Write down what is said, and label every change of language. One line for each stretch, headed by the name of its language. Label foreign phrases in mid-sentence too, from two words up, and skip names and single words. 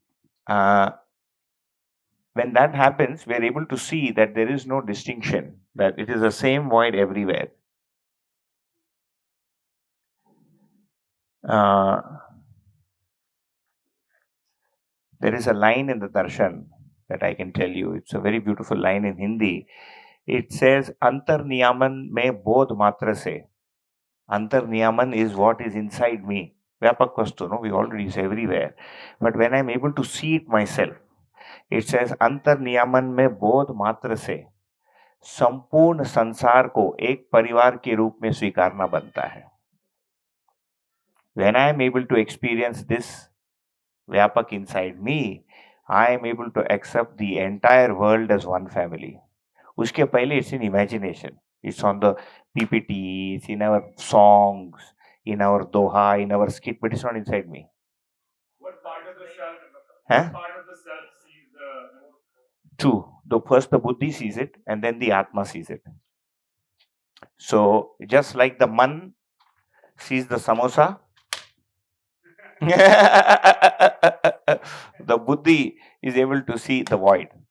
English: When that happens, we're able to see that there is no distinction, that it is the same void everywhere. There is a line in the darshan that I can tell you. It's a very beautiful line in Hindi. It says,
Hindi: अंतर नियमन में बोध मात्र से. अंतर नियमन
English: is what is inside me.
Hindi: व्यापक वस्तु, no?
English: We already say everywhere. But when I'm able to see it myself, it says,
Hindi: अंतर नियमन में बोध मात्र से. संपूर्ण संसार को एक परिवार के रूप में स्वीकारना बनता है.
English: When I am able to experience this Vyapak inside me, I am able to accept the entire world as one family.
Hindi: उसके पहले
English: it's in imagination. It's on the PPT, it's in our songs, in our doha, in our skit, but it's not inside me. What part of the self? Huh? What part of the self sees the... Two. First the buddhi sees it, and then the atma sees it. So just like the man sees the samosa, the buddhi is able to see the void.